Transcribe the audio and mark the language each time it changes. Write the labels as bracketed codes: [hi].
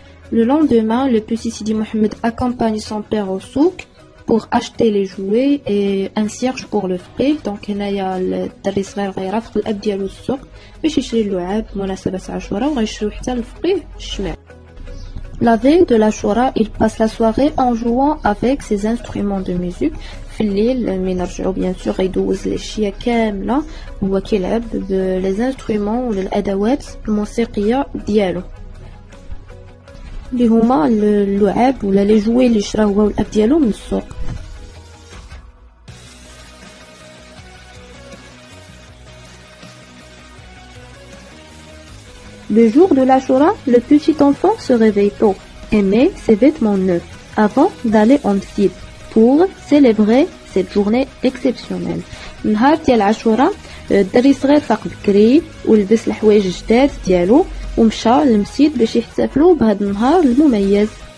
[fr] Le lendemain, le petit Sidi Mohamed accompagne son père au souk pour acheter les jouets et un cierge pour le frais. [ar] Donc هنايا الدري صغير غيرافق الأب ديالو السوق باش يشري اللعاب بمناسبة عاشوراء وغيشريو حتى الفقيه الشمع. [fr] La veille de l'Ashura, il passe la soirée en jouant avec ses instruments de musique. [ar] في الليل من يرجعوا [fr] bien sûr [ar] يدوز العشية كاملة هو كيلعب [fr] les instruments [ar] والأدوات الموسيقية ديالو اللي هما اللعاب ولا لي جوي اللي شراه هو والأب ديالو من السوق. [fr] Le jour de l'Ashura, le petit enfant se réveille tôt et met ses vêtements neufs avant d'aller en Sid pour célébrer cette journée exceptionnelle. [ar] نهار ديال العاشوراء الدري صغير فاق بكري ولبس الحوايج الجداد ديالو ومشى للمسجد باش يحتفلوا بهذا النهار المميز.